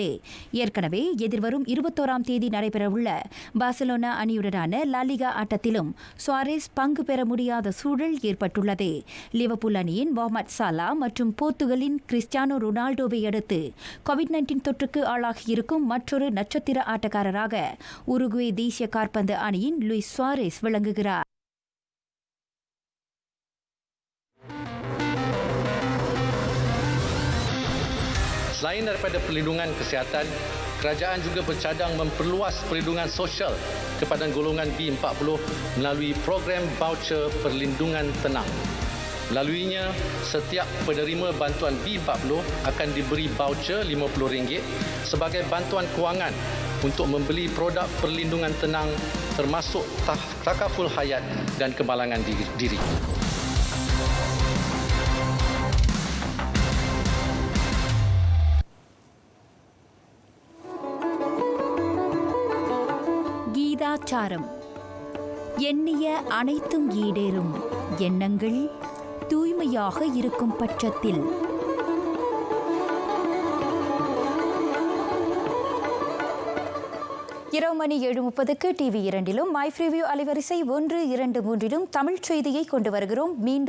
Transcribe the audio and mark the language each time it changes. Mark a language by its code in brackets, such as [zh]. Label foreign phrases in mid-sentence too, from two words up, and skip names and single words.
[ta] ஏற்கனவே எதிர்வரும் 21ஆம் தேதி நடைபெறவுள்ள பார்சிலோனா அணியுடனான லாலிகா ஆட்டத்திலும் சுவாரேஸ் பங்கு பெற முடியாத சூழல் ஏற்பட்டுள்ளது. லிவர்பூல் அணியின் முகமது சாலா மற்றும் போர்த்துகலின் கிறிஸ்டியானோ ரொனால்டோவை அடுத்து கோவிட்-19 தொற்றுக்கு ஆளாகியிருக்கும் மற்றொரு நட்சத்திர ஆட்டக்காரராக உருகுவே தேசிய காற்பந்து அணியின் லூயிஸ் சுவாரேஸ் விளங்குகிறார். [ms] Selain daripada perlindungan kesihatan, kerajaan juga bercadang memperluas perlindungan sosial kepada golongan B40 melalui program voucher perlindungan tenang. Melaluinya, setiap penerima bantuan B40 akan diberi voucher RM50 sebagai bantuan kewangan untuk membeli produk perlindungan tenang termasuk takaful hayat dan kemalangan diri. [ta] கீதாச்சாரம். எண்ணிய அனைத்தும் ஈடேறும். எண்ணங்கள் தூய்மையாக இருக்கும் பட்சத்தில் இரவு மணி 7:30க்கு TV 2லும் மைஃப்ரிவியூ அலைவரிசை 1, 2, 3லும் தமிழ் செய்தியை கொண்டு வருகிறோம்.